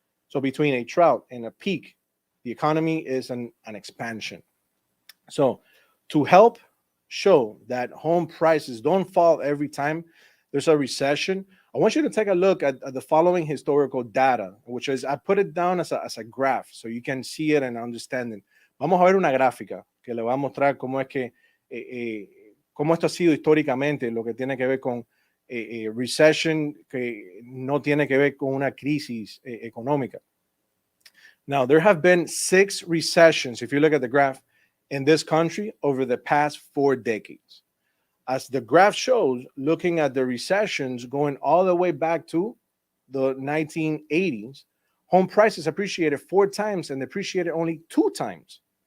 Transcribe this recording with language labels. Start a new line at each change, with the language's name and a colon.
English: So between a trough and a peak, the economy is an expansion. So to help show that home prices don't fall every time there's a recession, I want you to take a look at the following historical data, which is I put it down as a graph so you can see it and understand it.
Spanish: Vamos a ver una gráfica que le va a mostrar cómo es que cómo esto ha sido históricamente lo que tiene que ver con recession, que no tiene que ver con una crisis económica.
English: Now, there have been 6 recessions, if you look at the graph, in this country over the past 4 decades. As the graph shows, looking at the recessions going all the way back to the 1980s, home prices appreciated 4 times and depreciated only 2 times.